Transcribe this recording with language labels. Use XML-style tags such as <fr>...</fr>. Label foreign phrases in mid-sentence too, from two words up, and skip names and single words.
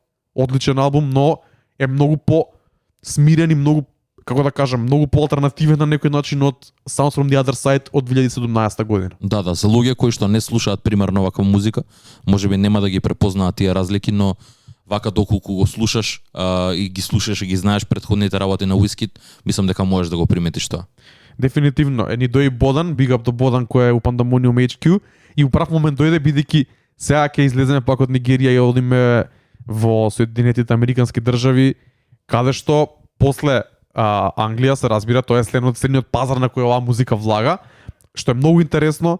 <mk>Одличен албум, но е многу по-смирен и многу, како да кажам, многу по-алтернативен на некој начин од Sounds from the Other Side од 2017 година. Да, за луѓе кои што не слушаат примерно ваква музика, можеби нема да ги препознаат тие разлики, но вака доколку го слушаш и ги слушаш и ги знаеш претходните работи на Wizkid, мислам дека можеш да го приметиш тоа. Дефинитивно. Ни дојде Бодан,</mk> <en>big up</en> <mk>до Бодан кој е у Pandemonium HQ и у прав момент дојде бидејќи сега ќе излеземе пак од Нигерија и одиме во Соединетите Американски држави, каде што после Англија се разбира, тоа е следниот пазар на кој оваа музика влага, што е многу интересно.</mk>